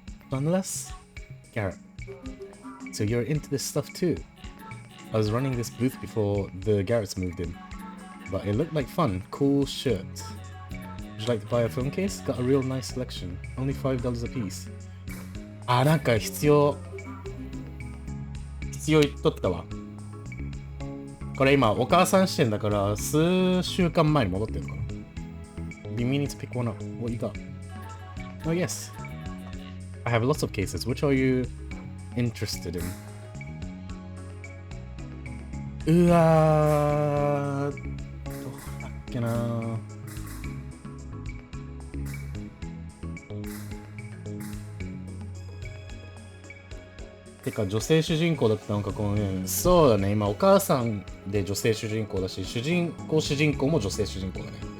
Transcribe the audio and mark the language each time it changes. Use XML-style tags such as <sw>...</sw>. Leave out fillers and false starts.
<ja>不安です。</ja> <en>Garrett. So you're into this stuff too. I was running this booth before the Garretts moved in, but it looked like fun. Cool shirt. Would you like to buy a phone case? Got a real nice selection. Only $5 a piece.</en> <ja>あ、なんか必要言っとったわ。これ今お母さん視点だから数週間前に戻ってるのかな。</ja> <en>You need to pick one up. What you got? Oh yes. I have lots of cases. Which are you interested in?</en> <ja>うわー、どうだっけなー。てか女性主人公だったのかこのね。そうだね、今お母さんで女性主人公だし、主人公も女性主人公だね。</ja>